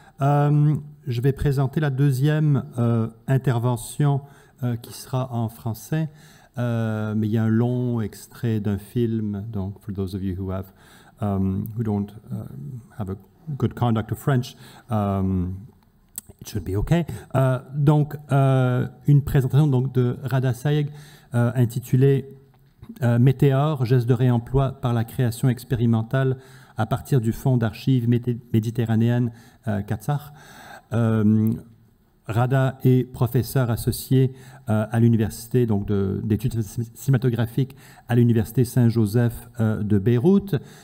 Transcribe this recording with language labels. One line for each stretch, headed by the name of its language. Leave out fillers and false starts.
French: Je vais présenter la deuxième intervention qui sera en français, mais il y a un long extrait d'un film. Donc,
English: for those of you who don't have a good conduct of French, it should be okay.
French: Donc, une présentation donc de Rada Sayegh intitulée Météores, gestes de réemploi par la création expérimentale à partir du fonds d'archives méditerranéennes Quatre. Rada est professeur associé à l'université d'études cinématographiques à l'université Saint-Joseph de Beyrouth.